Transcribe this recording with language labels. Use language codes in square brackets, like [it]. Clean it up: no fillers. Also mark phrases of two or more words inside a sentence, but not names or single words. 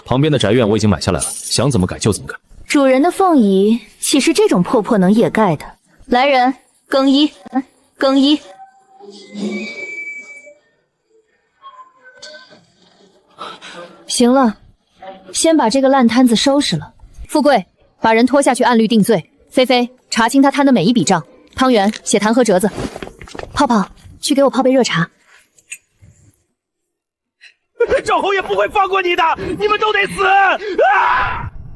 [zh] 旁邊的宅院我已經買下來了，想怎麼改就怎麼改。主人的鳳儀豈是這種破破能掩蓋的？來人，更衣，更衣。行了，先把這個爛攤子收拾了。富貴，把人拖下去按律定罪。菲菲，查清他攤的每一筆賬。湯圓，寫彈劾折子。泡泡，去給我泡杯熱茶。趙侯爺不會放過你的，你們都得死！啊！